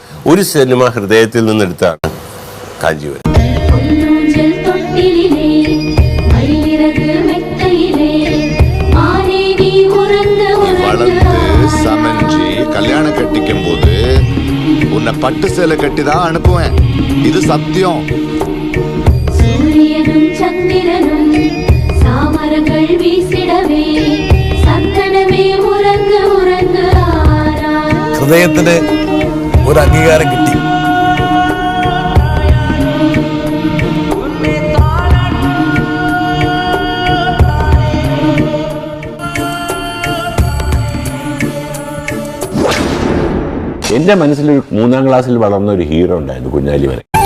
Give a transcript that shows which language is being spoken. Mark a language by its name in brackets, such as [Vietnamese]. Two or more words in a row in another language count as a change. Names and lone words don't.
[Malayalam] ഒരു സിനിമ ഹൃദയത്തിൽ നിന്നെടുത്താണ് കാഞ്ചീവരം. [Tamil] வளர்த்து சமஞ்சி கல்யாணம் கட்டிக்கும் போது உன்னை பட்டு சேலை கட்டி தான் அனுப்புவேன். இது சத்தியம். சூரியனும் சந்திரனும் சாமரங்கள் வீசிடவே சந்தனமே உறங்கு உறங்கு. [Malayalam] ഹൃദയത്തിന് ഒരു അംഗീകാരം കിട്ടി. എന്റെ മനസ്സിൽ 3ാം ക്ലാസ്സിൽ വളർന്ന ഒരു ഹീറോ ഉണ്ടായിരുന്നു, കുഞ്ഞാലി വരെ.